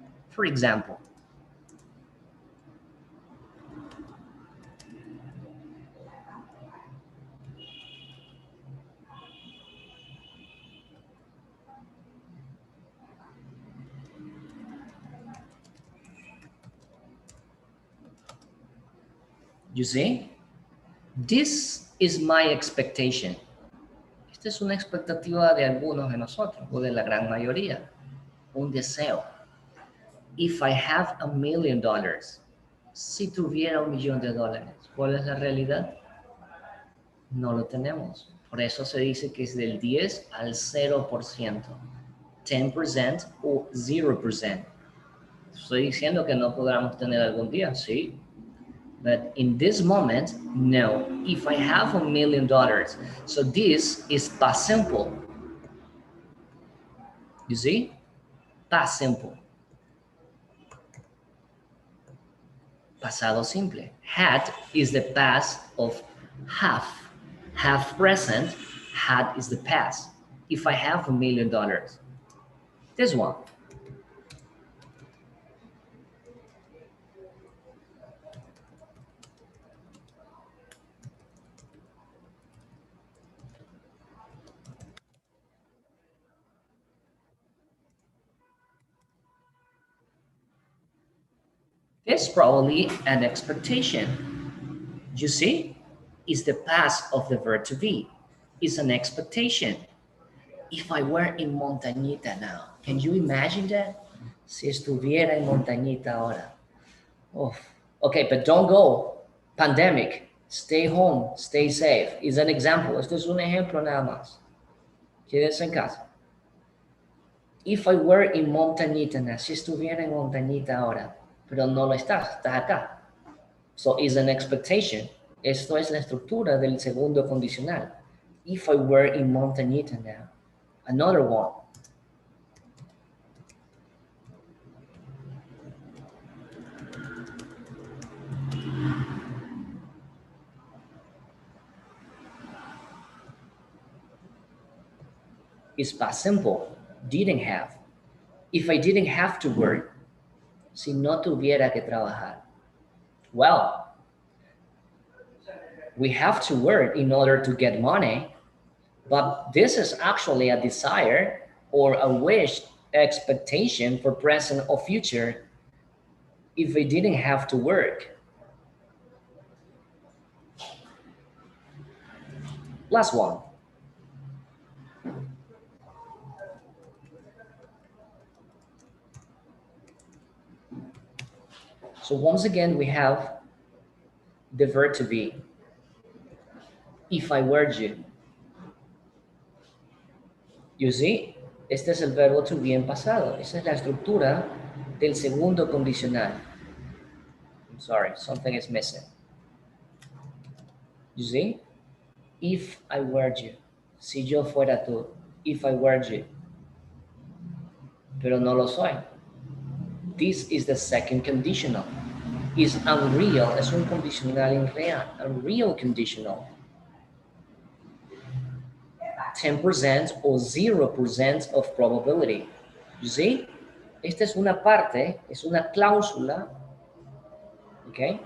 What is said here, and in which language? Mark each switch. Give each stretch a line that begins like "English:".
English: For example, you see, this is my expectation.
Spanish: Esta es una expectativa de algunos de nosotros o de la gran mayoría. Un deseo.
English: If I have $1 million,
Spanish: si tuviera $1 millón de dólares, ¿cuál es la realidad? No lo tenemos. Por eso se dice que es del 10 al 0%. 10% o 0%. Estoy diciendo que no podremos tener algún día, sí.
English: But in this moment, no. If I have $1 million, so this is past simple. You see? Past simple.
Spanish: Pasado simple.
English: Had is the past of have. Have present, had is the past. If I have $1 million. This one. It's probably an expectation. You see, it's the past of the verb to be. It's an expectation. If I were in Montañita now, can you imagine that?
Spanish: Si estuviera en Montañita ahora.
English: Oh, okay, but don't go. Pandemic. Stay home. Stay safe. It's an example.
Spanish: Esto es un ejemplo nada más. Quédese en casa.
English: If I were in Montañita now,
Spanish: si estuviera en Montañita ahora. Pero no lo estás, estás acá.
English: So it's an expectation.
Spanish: Esto es la estructura del segundo condicional.
English: If I were in Montañita now. Another one. It's past simple. Didn't have. If I didn't have to work,
Spanish: si no tuviera que trabajar.
English: Well, we have to work in order to get money, but this is actually a desire or a wish, expectation for present or future if we didn't have to work. Last one. So once again, we have the verb to be. If I were you. You see,
Spanish: este es el verbo to be en pasado. Esa es la estructura del segundo condicional.
English: I'm sorry, something is missing. You see? If I were you.
Spanish: Si yo fuera tú.
English: If I were you.
Spanish: Pero no lo soy.
English: This is the second conditional. Is unreal.
Spanish: Es un condicional irreal.
English: Unreal conditional. 10% or 0% of probability. You see?
Spanish: Esta es una parte, es una cláusula. ¿Ok?